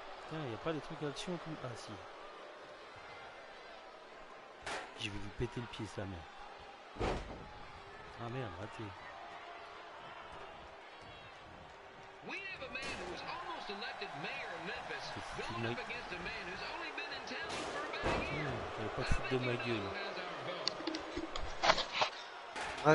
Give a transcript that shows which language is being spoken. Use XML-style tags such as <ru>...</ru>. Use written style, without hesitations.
<fr>Putain, y a pas des trucs d'action comme... Ah si. Je vais lui péter le pied, sa mère. Ah merde, raté.</fr> <en>We have a man who was almost elected mayor of Memphis going up against a man who's only been in town for about a year.</en> <fr>T'avais pas de foutre de ma gueule.</fr>